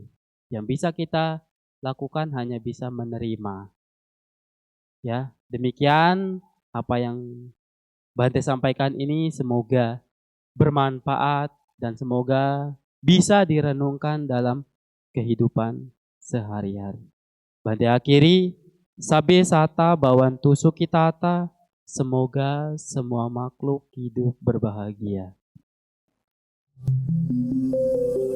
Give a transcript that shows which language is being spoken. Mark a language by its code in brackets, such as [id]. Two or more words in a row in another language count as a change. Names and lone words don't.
[id] Yang bisa kita lakukan hanya bisa menerima. Ya, demikian apa yang Bante sampaikan ini semoga bermanfaat dan semoga bisa direnungkan dalam kehidupan sehari-hari. Bante akhiri, [pi] sabe sata bawantu sukitata, [id] semoga semua makhluk hidup berbahagia.